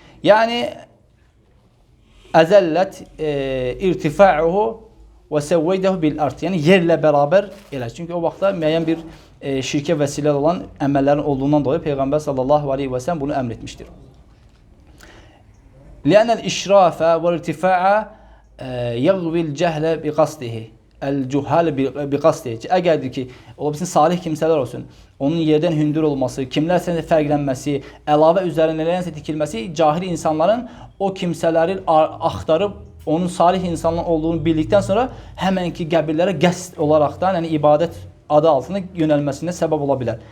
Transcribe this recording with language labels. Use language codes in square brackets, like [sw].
[ar] Yəni əzəllət irtifa'uhu və səvveydehu bil art. [az] Yəni yerlə bərabər elə. Çünki o vaxtda müəyyən bir şirkə vəsilə olan əməllərin olduğundan dolayı Peyğəmbər sallallahu aleyhi və səlləm bunu əmr etmişdir. [ar] لأن الإشراف والارتفاع يغوي الجهل بقصده الجهال بقصده. [az] Əgərdir ki, ola bilsin salih kimsələr olsun, onun yerdən hündür olması, kimlərsə fərqlənməsi, əlavə üzərində nələnsə tikilməsi cahil insanların o kimsələri axtarıb onun salih insanlar olduğunu bildikdən sonra həmənki qəbirlərə qəsd olaraqdan, yəni ibadət adı altında yönəlməsində səbəb ola bilər.